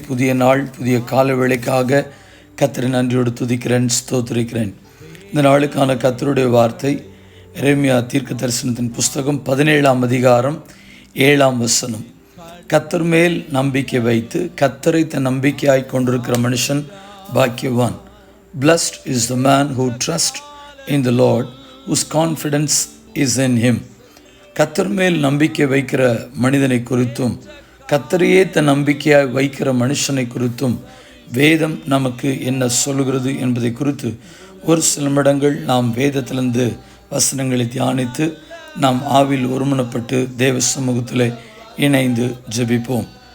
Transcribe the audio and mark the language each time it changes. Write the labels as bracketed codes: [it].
[ta] புதிய நாள், புதிய கால வேளைக்காக கர்த்தரை நன்றியோடு துதிக்கிறேன், ஸ்தோத்திரிக்கிறேன். இந்த நாளுக்கான கர்த்தருடைய வார்த்தை எரேமியா தீர்க்க தரிசனத்தின் புஸ்தகம் 17ஆம் அதிகாரம் 7ஆம் வசனம். கர்த்தர் மேல் நம்பிக்கை வைத்து கர்த்தரை தன் நம்பிக்கையாய் கொண்டிருக்கிற மனுஷன் பாக்கியவான். [en] Blessed is the man who trusts in the Lord, whose confidence is in him. [ta] கர்த்தர் மேல் நம்பிக்கை வைக்கிற மனிதனை குறித்தும் கர்த்தரையே தன் நம்பிக்கையாய் வைக்கிற மனுஷனை குறித்தும் வேதம் நமக்கு என்ன சொல்கிறது என்பதை குறித்து ஒரு சில நிமிடங்கள் நாம் வேதத்திலிருந்து வசனங்களை தியானித்து நாம் ஆவில் ஒருமனப்பட்டு தேவ சமூகத்தில் இணைந்து ஜெபிப்போம்.